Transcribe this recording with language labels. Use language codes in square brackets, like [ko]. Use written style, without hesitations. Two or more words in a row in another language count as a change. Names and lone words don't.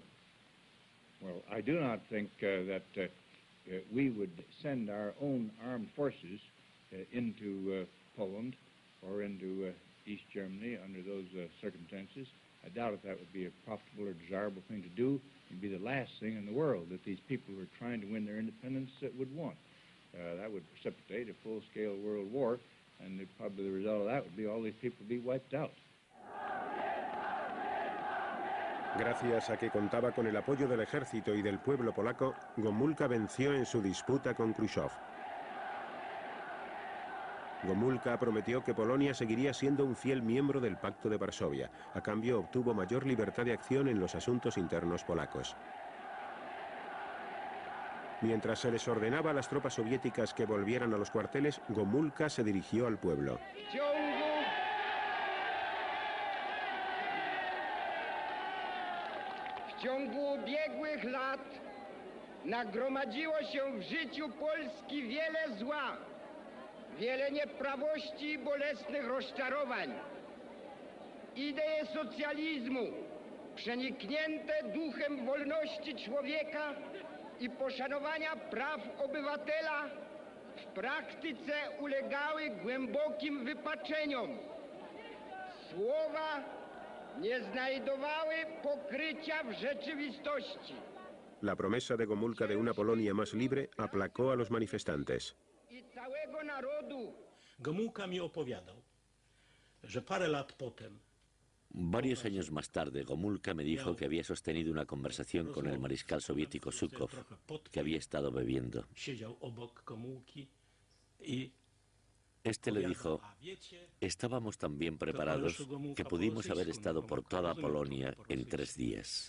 [en] Well, I do not think that we would send our own armed forces into Poland or into East Germany under those circumstances. I doubt if that would be a profitable or desirable thing to do. It would be the last thing in the world that these people who are trying to win their independence would want. That would precipitate a full-scale world war, and probably the result of that would be all these people would be wiped out. [es] Gracias a que contaba con el apoyo del ejército y del pueblo polaco, Gomulka venció en su disputa con Khrushchev. Gomulka prometió que Polonia seguiría siendo un fiel miembro del Pacto de Varsovia. A cambio, obtuvo mayor libertad de acción en los asuntos internos polacos. Mientras se les ordenaba a las tropas soviéticas que volvieran a los cuarteles, Gomulka se dirigió al pueblo. [pl] W ciągu ubiegłych lat nagromadziło się w życiu Polski wiele zła, wiele nieprawości i bolesnych rozczarowań. Idee socjalizmu, przeniknięte duchem wolności człowieka i poszanowania praw obywatela, w praktyce ulegały głębokim wypaczeniom. Słowa nie znajdowały pokrycia w rzeczywistości. [es] La promesa de Gomulka de una Polonia más libre aplacó a los manifestantes. [pl] I całego narodu. Gomulka mi opowiadał, że parę lat potem. [es] Varios años más tarde, Gomulka me dijo que había sostenido una conversación con el mariscal soviético Zhukov, que había estado bebiendo. Este le dijo, estábamos tan bien preparados que pudimos haber estado por toda Polonia en 3 días.